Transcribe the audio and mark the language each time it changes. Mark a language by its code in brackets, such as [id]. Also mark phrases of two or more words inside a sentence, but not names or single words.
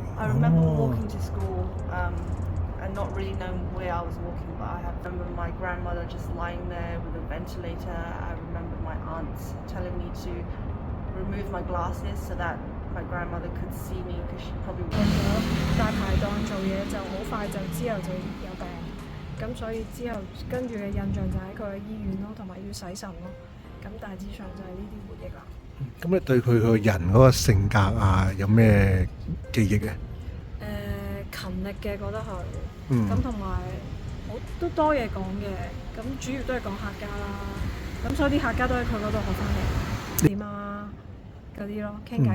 [en] I remember walking to school and not really knowing where I was walking, but I remember my grandmother just lying there with a ventilator. I remember my aunts telling me to remove my glasses so that my grandmother could see me because she probably wouldn't. [yue] 大排檔做嘢就好快就之後就有病，咁所以之後跟住嘅印象就喺佢嘅醫院咯，同埋要洗腎咯。咁大致上就係呢啲回憶啦。咁你對佢個人嗰個性格啊，有咩記憶嘅？勤力嘅覺得係，咁同埋都多嘢講嘅，咁主要都係講客家啦，咁所以啲客家都喺佢嗰度學翻嚟，點啊嗰啲咯，傾偈嘅。